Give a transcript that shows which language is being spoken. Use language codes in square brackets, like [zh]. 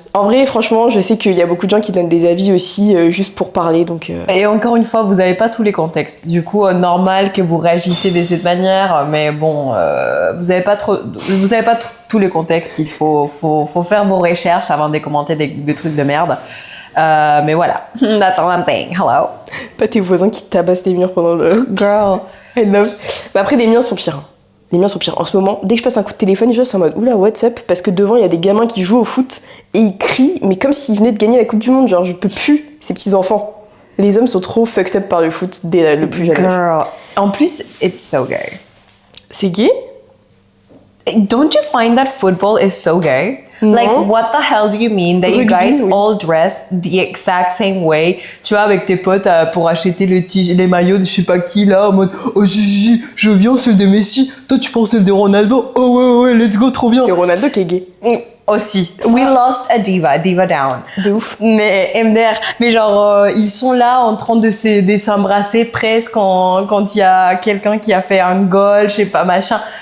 [fr] En vrai, franchement, je sais qu'il y a beaucoup de gens qui donnent des avis aussi juste pour parler, donc... Et encore une fois, vous n'avez pas tous les contextes. Du coup, normal que vous réagissez de cette manière, mais bon, vous n'avez pas tous les contextes. Il faut faire vos recherches avant de commenter des trucs de merde. Mais voilà, [en] that's all I'm saying. Hello. [fr] Pas tes voisins qui tabassent les murs pendant le... [en] Girl. I love. [fr] Mais après, les miens sont pires. En ce moment, dès que je passe un coup de téléphone, je suis en mode oula, [en] what's up? [fr] Parce que devant, il y a des gamins qui jouent au foot et ils crient, mais comme s'ils venaient de gagner la Coupe du Monde. Genre, je peux plus, ces petits enfants. Les hommes sont trop [en] fucked up [fr] par le foot dès le plus jeune âge. [en] Girl. [fr] En plus, [en] it's so gay. [fr] C'est gay? [en] Don't you find that football is so gay? [fr] Non. [en] Like, what the hell do you mean that you guys all dress the exact same way? [fr] Tu vois, avec tes potes pour acheter les maillots de je sais pas qui là, en mode oh je viens celle de Messi, toi tu prends celle de Ronaldo, oh ouais [en] let's go, [fr] trop bien. C'est Ronaldo qui est gay. Aussi. Ça- [en] We lost a diva down. [fr] De ouf. Mais MDR, mais genre ils sont là en train de s'embrasser presque quand il y a quelqu'un qui a fait un goal, je sais pas machin.